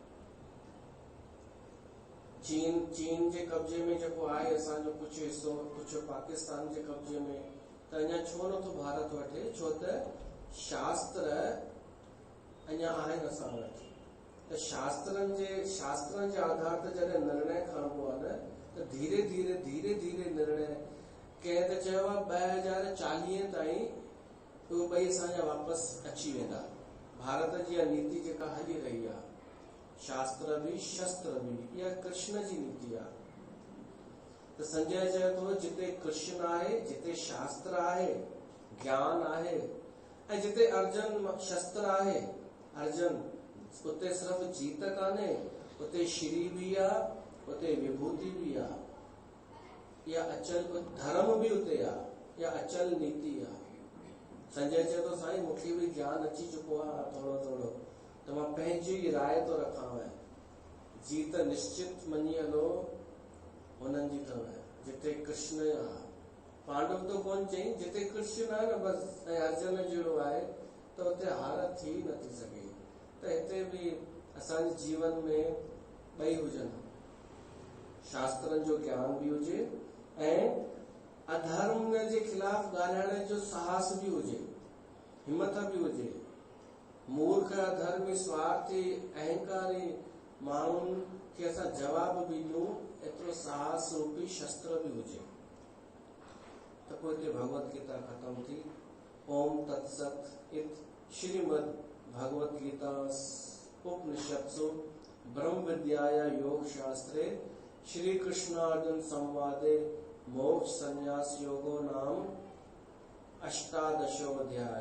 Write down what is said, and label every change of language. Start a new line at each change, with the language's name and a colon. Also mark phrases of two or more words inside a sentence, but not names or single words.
Sindhi: चीन जे कब्जे में जेको आहे असांजो कुझु हिसो, कुझु पाकिस्तान जे कब्जे में, त अञा छो नथो भारत वठे? छो त शास्त्र अञा आहिनि असां वटि। त शास्त्रनि जे आधार ते जॾहिं निर्णय खणबो आहे न, त धीरे धीरे निर्णय, कंहिं त चयो आहे 2040 ताईं उहे ॿई असांजा वापसि अची वेंदा। भारत जी नीति जेका हली रही आहे, शास्त्र भी शस्त्र भी, इहा कृष्ण जी नीति आहे। त संजय चए थो जिते कृष्ण आहे, जिते शास्त्र आहे, ज्ञान आहे, ऐं जिते अर्जुन शस्त्र आहे, अर्जुन, उते सिर्फ़ जीत कान्हे, उते श्री भी आहे, उते विभूति भी आहे। या अचल धर्म भी उते आहे, या अचल नीति आहे। संजय चए थो साईं मूंखे भी ज्ञान अची चुको आहे थोरो, त मां पंहिंजी राय थो रखांव। जीत निश्चित मञी हलो हुननि जी अथव, जिते कृष्ण आहे। पांडव तो कोन चई, जिते कृष्ण आहे न बस, ऐं अर्जुन जहिड़ो आहे, त उते हार थी नथी सघे। त हिते भी असांजे जीवन में ॿई हुजनि, शास्त्रनि जो ज्ञान भी हुजे ऐं अधर्म जे खिलाफ ॻाल्हाइण जो साहस भी हुजे, हिम्मत भी हुजे। मूर्ख, अधर्मी, स्वार्थी, अहंकारी माण्हुनि खे असां जवाब भी ॾियूं, एतिरो साहस रूपी शस्त्र भी हुजे। त पोइ हिते भगवत गीता ख़तम थी।
Sanskrit: ओम तत्सत इत श्रीमद् भगवत गीता उपनिषत्सु ब्रह्म विद्याया योग शास्त्रे श्री कृष्ण अर्जुन संवादे मोक्ष संन्यास योगो नाम 18 अध्याय।